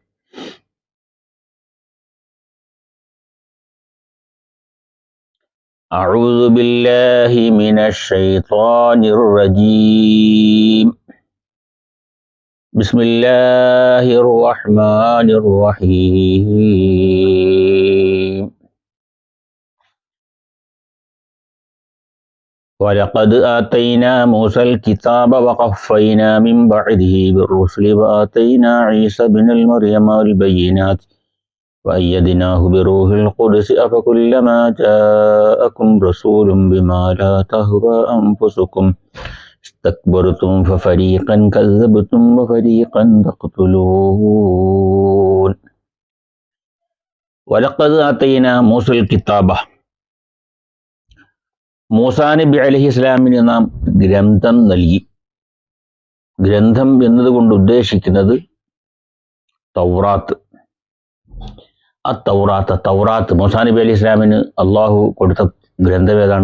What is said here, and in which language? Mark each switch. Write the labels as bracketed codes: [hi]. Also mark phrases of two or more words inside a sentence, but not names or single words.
[ar] أعوذ بالله من الشيطان الرجيم. بسم الله الرحمن الرحيم. وَلَقَدْ آتَيْنَا مُوسَى الْكِتَابَ وَقَفَّيْنَا مِنْ بَعْدِهِ بِالرُّسُلِ وَآتَيْنَا عِيسَى ابْنَ الْمَرْيَمَ الْبَيِّنَاتِ وَأَيَّدْنَاهُ بِرُوحِ الْقُدُسِ أَفَكُلَّمَا جَاءَكُمْ رَسُولٌ بِمَا لَا تَهْوَى أَنْفُسُكُمْ اسْتَكْبَرْتُمْ فَفَرِيقًا كَذَّبْتُمْ وَفَرِيقًا تَقْتُلُونَ. وَلَقَدْ آتَيْنَا مُوسَى الْكِتَابَ. [ml] മൂസാ നബി [ar] عليه السلام [ml] നാം ഗ്രന്ഥം നൽകി. ഗ്രന്ഥം എന്നതുകൊണ്ട് ഉദ്ദേശിക്കുന്നത് തൗറാത്ത്. തൗറാത്ത് മൂസാ നബി [ar] عليه السلام [ml] അള്ളാഹു കൊടുത്ത ഗ്രന്ഥം ഏതാണ്?